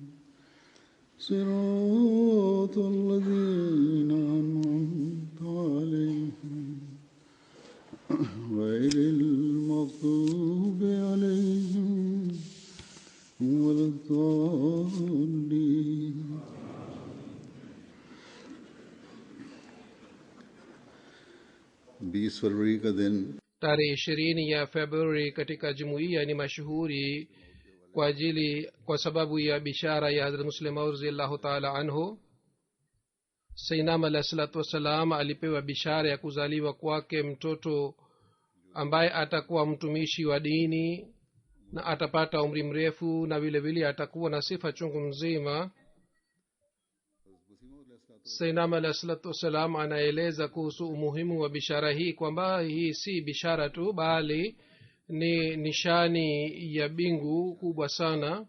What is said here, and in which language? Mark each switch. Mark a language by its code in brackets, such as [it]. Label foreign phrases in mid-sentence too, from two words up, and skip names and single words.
[ar] صراط الذين أنعمت عليهم غير المغضوب عليهم ولا الضالين. [hi] 20 फरवरी का दिन [sw] tarehe 20 ya Februari katika jumuiya ni mashuhuri kwa sababu ya bishara ya Hazrat Muslim Maud [ar] رضي الله تعالى عنه. [sw] Sayyidina [ar] عليه الصلاة والسلام [sw] alipewa bishara ya kuzaliwa kwake mtoto ambaye atakuwa mtumishi wa dini na atapata umri mrefu na vile vile atakuwa na sifa chungu mzima. Sayyidina [ar] عليه الصلاة والسلام [sw] anaeleza kuhusu umuhimu wa bishara hii kwamba hii si bishara tu bali ni nishani ya bingu kubwa sana.